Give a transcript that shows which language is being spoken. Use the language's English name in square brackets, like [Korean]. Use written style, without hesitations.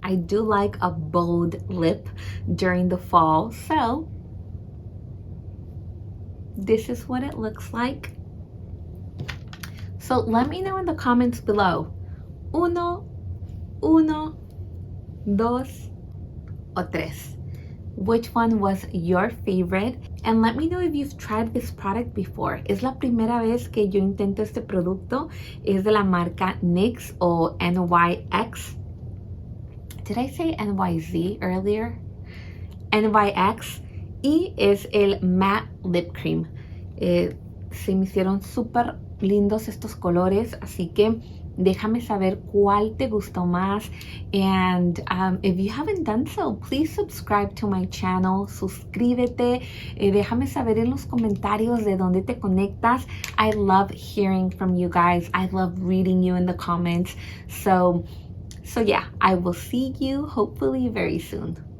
[English] I do like a bold lip during the fall, so this is what it looks like. So let me know in the comments below. [Spanish] Uno, dos, o tres. [English] Which one was your favorite? And let me know if you've tried this product before. [Spanish] Es la primera vez que yo intento este producto. Es de la marca NYX o NYX. [English] Did I say NYZ earlier? NYX. [Spanish] Y es el matte lip cream. Se me hicieron súper lindos estos colores, así que déjame saber cuál te gustó más. [English] And if you haven't done so, please subscribe to my channel. [Spanish] Suscríbete. Déjame saber en los comentarios de dónde te conectas. [English] I love hearing from you guys. I love reading you in the comments. So yeah, I will see you hopefully very soon.